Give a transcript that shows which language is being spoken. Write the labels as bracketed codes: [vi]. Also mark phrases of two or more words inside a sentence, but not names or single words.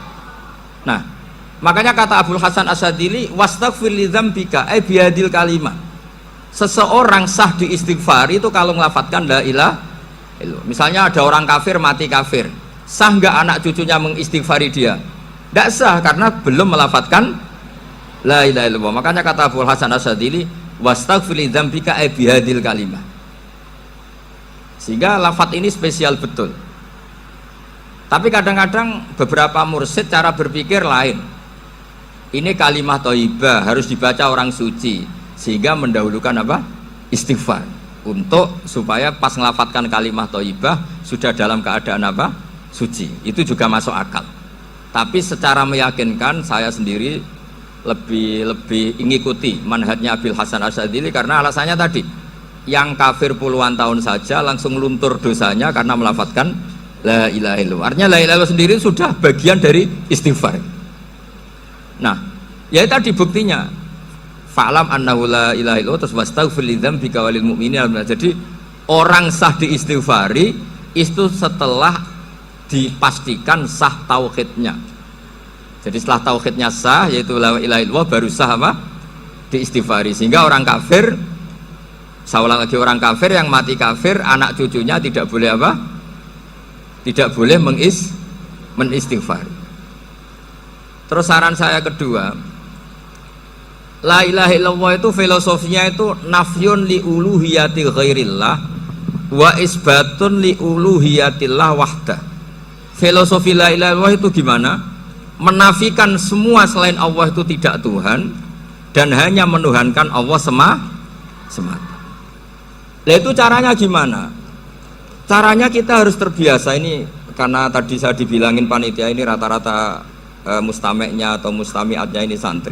[id] Nah, makanya kata Abdul Hasan Asadili, [ar] واستغفر لذنبك أي بهذه الكلمة. [id] Seseorang sah di istighfar itu kalau melafadzkan [ar] لا إله إلا الله. [id] Misalnya ada orang kafir mati kafir, sah enggak anak cucunya mengistighfari dia? Tidak sah karena belum melafadzkan [ar] لا إله إلا الله. [id] Makanya kata Abdul Hasan Asadili, [ar] واستغفر لذنبك أي بهذه الكلمة. [id] Sehingga lafadz ini spesial betul. Tapi kadang-kadang beberapa mursyid cara berpikir lain. Ini [ar] كلمة طيبة [id] harus dibaca orang suci, sehingga mendahulukan apa? istighfar untuk supaya pas ngelafatkan [ar] كلمة طيبة [id] sudah dalam keadaan apa? Suci. Itu juga masuk akal. Tapi secara meyakinkan saya sendiri lebih mengikuti manhajnya Abil Hasan Asyadzili karena alasannya tadi yang kafir puluhan tahun saja langsung luntur dosanya karena melafatkan [ar] لا إله إلا الله. [id] Artinya [ar] لا إله إلا الله [id] sendiri sudah bagian dari istighfar. Nah, ya tadi buktinya [ar] فاعلم أنه لا إله إلا الله [id] terus [ar] واستغفر لذنبك وللمؤمنين. [id] Jadi orang sah diistighfari itu setelah dipastikan sah tauhidnya. Jadi setelah tauhidnya sah yaitu [ar] لا إله إلا الله [id] baru sah apa? Diistighfari. Sehingga orang kafir, saya ulang lagi, orang kafir yang mati kafir anak cucunya tidak boleh apa? Tidak boleh menistighfari. Terus saran saya kedua, [ar] لا إله إلا الله [id] itu filosofinya itu [ar] نفي لألوهية غير الله وإثبات لألوهية الله وحده. [id] Filosofi [ar] لا إله إلا الله [id] itu gimana? Menafikan semua selain Allah itu tidak Tuhan dan hanya menuhankan Allah semata. Nah itu caranya gimana? Caranya kita harus terbiasa ini karena tadi saya dibilangin panitia ini rata-rata mustameknya atau mustamiatnya ini santri.